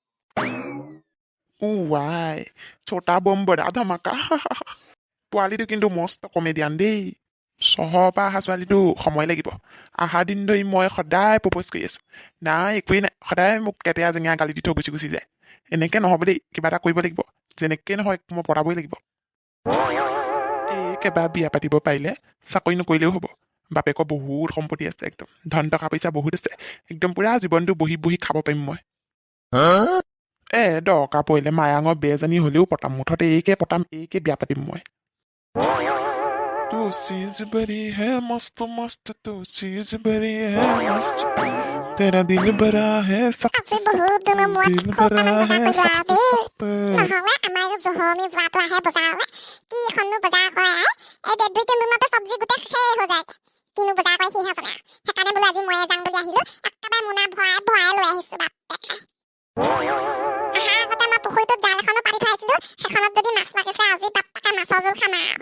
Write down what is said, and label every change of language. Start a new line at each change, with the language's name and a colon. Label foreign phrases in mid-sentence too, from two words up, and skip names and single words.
Assamese: ৱাই
Hindi: छोटा बम बड़ा धमाका
Assamese: পোৱালিটো কিন্তু মস্ত কমেডিয়ান দেই চহৰৰ পৰা অহা ছোৱালীটো সময় লাগিব আহা দিন ধৰি মই সদায় প্ৰপ'জ কৰি আছো নাই একোৱেই নাই সদায় মোক কেটেয়া জেঙা গালি দি থৈ গুচি যায় এনেকে নহ'ব দেই কিবা এটা কৰিব লাগিব যেনেকে নহয় মই পটাবই লাগিব একেবাৰে বিয়া পাতিব পাৰিলে চাকৰি নকৰিলেও হ'ব বাপেকৰ বহুত সম্পত্তি আছে একদম ধন টকা পইচা বহুত আছে একদম পুৰা জীৱনটো বহি খাব পাৰিম মই দৰকাৰ পৰিলে মায়াঙৰ বেজনী হলেও পতাম মুঠতে এইকে বিয়া পাতিম মই
Hindi: तो चीज बड़ी है मस्त मस्त तो चीज बड़ी है मस्त तेरा दिल भरा है सख्त सख्त दिल भरा है सख्त सख्त নহলে আমাৰ জহমি যোৱাটো আহে বজাৰলে কি এখনো বজাৰ কৰে এই বেদ দুই তিনি দিনতে চব্জি গোটেই শেষ হৈ যায় কিনো বজাৰ কৰে সিহে জানে সেইকাৰণে বোলো আজি ময়ে যাম বুলি আহিলো একেবাৰে মোনা ভৰাই লৈ আহিছো বাপ আহা আগতে মই পুখুৰীটোত জাল এখনো পাতি থৈ আহিছিলো সেইখনত যদি মাছ লাগিছে আজি বাপ্পাকে মাছৰ জোল খাম